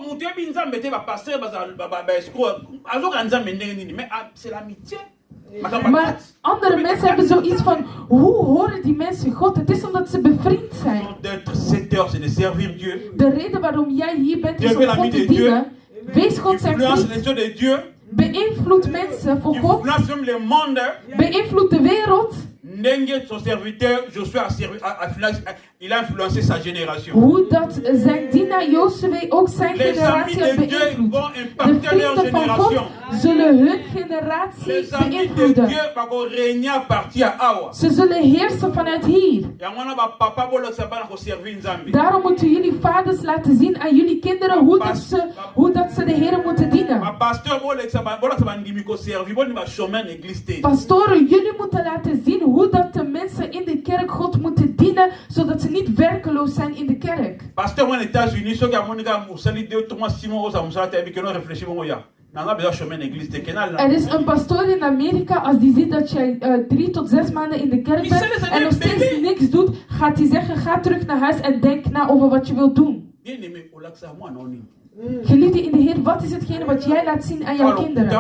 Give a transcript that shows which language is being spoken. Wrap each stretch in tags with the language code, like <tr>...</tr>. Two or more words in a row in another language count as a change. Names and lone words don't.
<nl>Maar andere mensen hebben zoiets van: hoe horen die mensen God? Het is omdat ze bevriend zijn. De reden waarom jij hier bent is om God te dienen. Wees God zijn vriend. Beïnvloed mensen voor God. Beïnvloed de wereld.</nl> <fr>Son serviteur Josué il a influencé sa génération.</fr> <nl>Hoe dat zijn dienaar Josue ook zijn generatie heeft beïnvloed. De vrienden van God zullen hun generatie beïnvloeden. Ze zullen heersen vanuit hier. Daarom moeten jullie vaders laten zien aan jullie kinderen hoe dat ze de Heer moeten dienen. Pastoren, jullie moeten laten zien hoe dat de mensen in de kerk God moeten dienen, zodat ze niet werkeloos zijn in de kerk.</nl> <fr>Pasteur, in États-Unis, ceux qui ont</fr> <nl>er is een pastoor in Amerika, als die ziet dat jij 3 tot 6 maanden in de kerk bent en nog steeds niks doet, gaat hij zeggen: ga terug naar huis en denk na over wat je wilt doen. Geliefde in de Heer, wat is hetgene wat jij laat zien aan jouw kinderen?</nl>